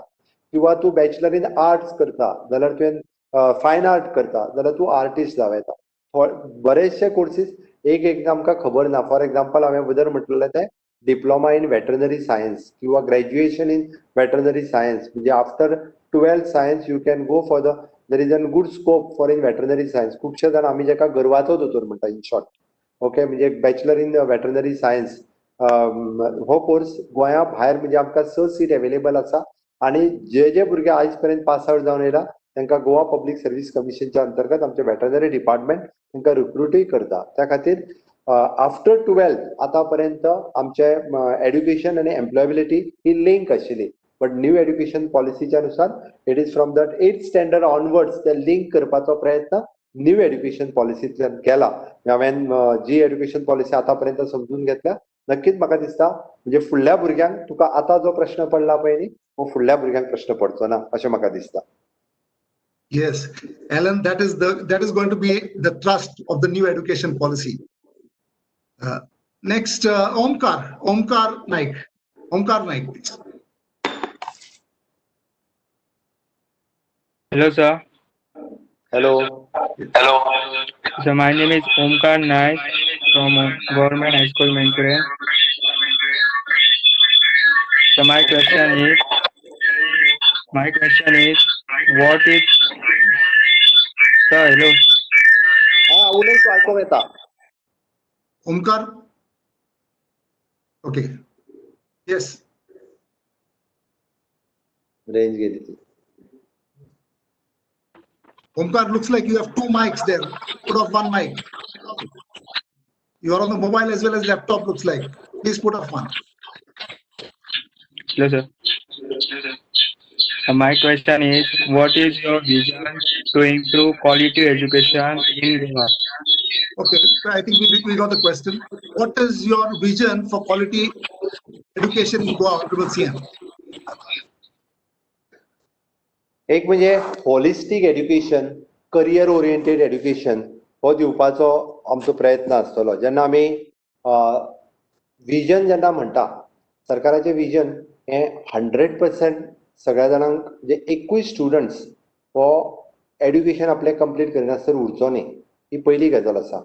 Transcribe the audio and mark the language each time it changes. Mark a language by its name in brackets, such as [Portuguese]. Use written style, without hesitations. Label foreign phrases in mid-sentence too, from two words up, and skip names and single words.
[Konkani] किंवा तूं [English] bachelor in arts [Konkani] करता जाल्यार तुवें [English] fine art [Konkani] करता जाल्यार तूं आर्टिस्ट जावं येता. बरेचशे कोर्सीस एक आमकां खबर ना. [English] for example [Konkani] हांवें जर म्हटलेलें तें [English] diploma in veterinary science किंवा graduation in veterinary science म्हणजे after 12th science you can go for there is a good scope for in veterinary science. [Konkani] खूपशे जाण आम्ही जेका गर्वाचो दोतोर म्हणटा [English] in short. [Konkani] ओके, म्हणजे [English] bachelor in veterinary science [Konkani] हो कोर्स गोंया भायर म्हणजे आमकां 6 सीट अवेलेबल आसा आणि जे भुरगे आयज पर्यंत [English] pass out [Konkani] जावन येयला तांकां गोवा पब्लीक सर्व्हिस कमिशनच्या अंतर्गत आमचे [English] veterinary department [Konkani] तांकां रिक्रुटूय करता. त्या खातीर [English] after 12th [Konkani] आतापर्यंत आमचे एड्युकेशन आणि एम्प्लॉयबिलिटी ही लिंक आशिल्ली. [English] but new education [Konkani] पॉलिसीच्या नुसार [English] it is from that 8th standard onwards [Konkani] ते लिंक करपाचो प्रयत्न [English] new education [Konkani] पॉलिसींतल्यान केला. हांवें जी [English] education policy [Konkani] आतापर्यंत समजून घेतल्या नक्कीच म्हाका दिसता म्हणजे फुडल्या भुरग्यांक तुका आतां जो प्रश्न पडला पळय न्ही हो फुडल्या भुरग्यांक प्रश्न पडचो ना अशें म्हाका दिसता. [English] Yes, Alan, that is going to be the thrust of the new education policy. Next, Omkar Naik, please. Hello, sir. Hello. So my name is Omkar Naik from Government High School, Menkure. So my question is, what is, sir, hello. [Konkani] हा उलय तूं आयकोंक येता. [English] Omkar? Okay. Yes. [Konkani] रेंज गेली ती. [English] Omkar, looks like you have two mics there. Put off one mic. You are on the mobile as well as laptop, looks like. Please put off one. Hello, sir. So my question is, what is your vision to improve quality education in Goa? Okay, so I think we got the question. What is your vision for quality education in Goa, Honorable CM? [Konkani] एक म्हणजे [English] holistic education, career oriented education [Konkani] हो दिवपाचो आमचो प्रयत्न आसतलो. जेन्ना आमी विजन जेन्ना म्हणटा सरकाराचें विजन हे 100% सगळ्या जाणांक म्हणजे एकूय स्टुडंट्स हो एड्युकेशन आपलें कंप्लीट करिनासर उरचो न्ही ही पयली गजाल आसा.